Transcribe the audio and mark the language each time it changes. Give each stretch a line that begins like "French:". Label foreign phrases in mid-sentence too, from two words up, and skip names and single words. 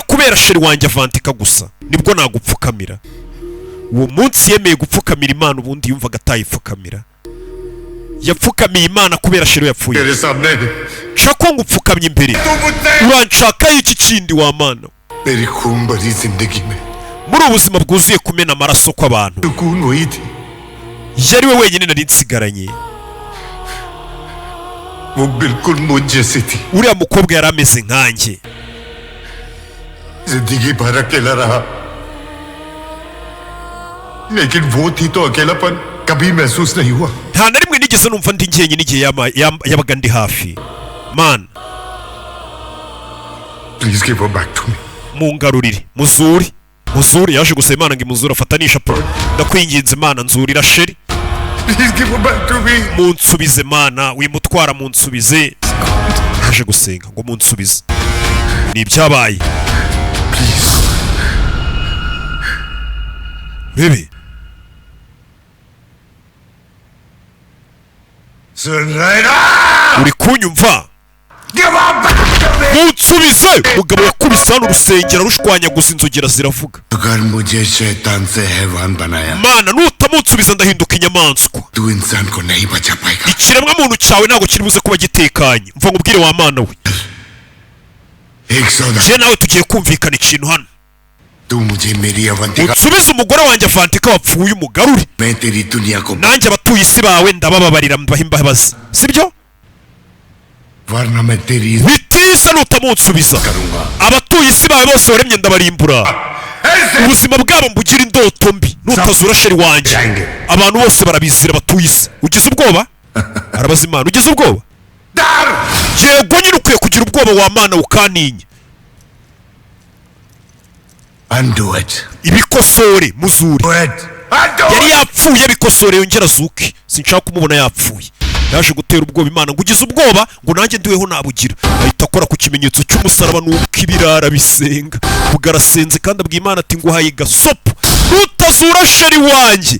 Kinyarwanda: kubera sheri wanjye Avantika gusa nibwo nagupfukamira uwo munsi yemeye gupfukamira Imana ubundi yumvaga atayipfukamira yapfukamiye Imana kubera sheri yapfuye Chaco ngupfukamye imbere uranshaka iki kindi wa Mana muri ubuzima bwuzuye kumena amaraso kw'abantu yari we wenyine nari nsigaranye uriya mukobwa yari ameze nkanjye
Hindi: जिंदगी भर अकेला रहा, लेकिन वो थी तो अकेलापन कभी महसूस नहीं हुआ।
Kinyarwanda: nta na rimwe nigeze numva ndi njyenyine igihe yabaga ndi hafi.
English: Man, please give him back to me.
Kinyarwanda: mungarurire muzuri yaje gusaba Imana ngo imuzure afatanisha pro. Ndakwinginze Imana nzurira sheri,
English: please give him back to me.
Kinyarwanda: munsubize Mana, wimutwara munsubize. Yaje gusenga ngo munsubize. Ni ibyabaye. Bebe,
Hindi: सुन रहे ना?
Kinyarwanda: uri kunyumva?
English: Give him back to me।
Kinyarwanda: Munsubize. Mugabo yakubise hano urusengero rushwanyaguza inzogera ziravuga.
Hindi: अगर मुझे शैतान से हैवान बनाया,
Kinyarwanda: Mana, nutamunsubiza ndahinduka inyamaswa.
Hindi: तू इंसान को नहीं बचा पाएगा।
Kinyarwanda: Ikiremwa muntu cyawe ntabwo kiri buze kuba gitekanye. Mva nkubwire wa Mana we.
Hindi: एक सौदा,
Kinyarwanda: Je nawe tugiye kumvikana ikintu hano.
Hindi: तू मुझे मेरी अवंतिका,
Kinyarwanda: Unsubize umugore wanjye Avantika wapfuye umugarure.
Hindi: मैं तेरी दुनिया को,
Kinyarwanda: Nanjye abatuye isi bawe ndabababarira mbaha imbabazi. Sibyo?
Hindi: वरना मैं तेरी
Kinyarwanda: Bitisa nutamunsubiza.
Hindi: करूंगा।
Kinyarwanda: Abatuye isi bawe bose waremye ndabarimbura. Ubuzima bwabo mbugira indoto mbi. Nutazura sheri wanjye. Abantu bose barabizira abatuye isi. Ugize ubwoba? Arabaza Imana, ugize ubwoba? Yego nyine ukwiye kugira ubwoba wa Mana ukantinya.
English: Undo it.
Kinyarwanda: Ibikosore muzuri.
English: Do it. Undo
Kinyarwanda: Yari
English: it.
Kinyarwanda: yapfuye abikosore yongera azuke. Sinshaka kumubona yapfuye. Yaje gutera ubwoba Imana ngo ugize ubwoba ngo nanjye ndiweho nabugira. Ahita akora ku kimenyetso cy'umusaraba nuko ibirara bisenga. Bugarasenze kandi abwiye Imana ati nguhaye gasopo. Nutazura sheri wanjye.